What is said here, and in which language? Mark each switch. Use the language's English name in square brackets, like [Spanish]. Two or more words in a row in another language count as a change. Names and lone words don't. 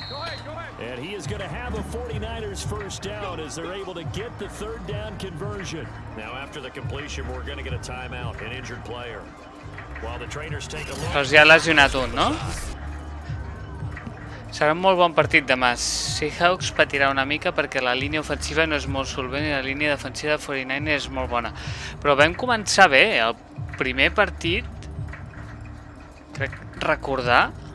[English] And he is going to have a 49ers first down as they're able to get the 3rd down conversion. Now after the completion, we're going to get a timeout, an injured player. While the trainers take a look. [Catalan] Doncs ja ha lesionat un, no? Serà un molt bon partit demà. Seahawks patirà una mica perquè la línia ofensiva no és molt solvent i la línia defensiva de 49 és molt bona. Però vam començar bé. El primer partit, crec recordar...